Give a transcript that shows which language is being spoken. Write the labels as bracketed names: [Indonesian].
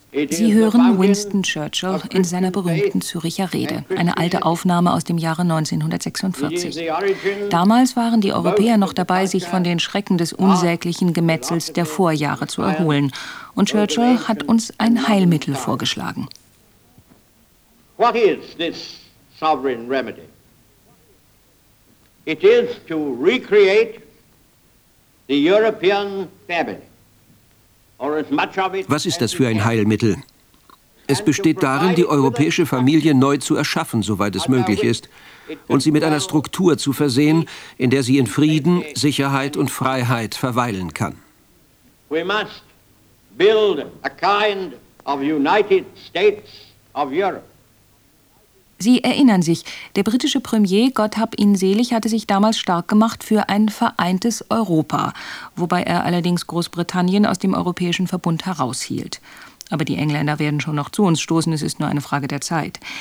[German] Sie hören Winston Churchill in seiner berühmten Züricher Rede, eine alte Aufnahme aus dem Jahre 1946. Damals waren die Europäer noch dabei, sich von den Schrecken des unsäglichen Gemetzels der Vorjahre zu erholen. Und Churchill hat uns ein Heilmittel vorgeschlagen. [English] What is this sovereign remedy? It is to recreate the European family. Or as much of it. [German] Was ist das für ein Heilmittel? Es besteht darin, die europäische Familie neu zu erschaffen, soweit es möglich ist, und sie mit einer Struktur zu versehen, in der sie in Frieden, Sicherheit und Freiheit verweilen kann. [English] We must build a kind of United States of Europe. [German] Sie erinnern sich, der britische Premier, Gott hab ihn selig, hatte sich damals stark gemacht für ein vereintes Europa, wobei er allerdings Großbritannien aus dem Europäischen Verbund heraushielt. Aber die Engländer werden schon noch zu uns stoßen, es ist nur eine Frage der Zeit.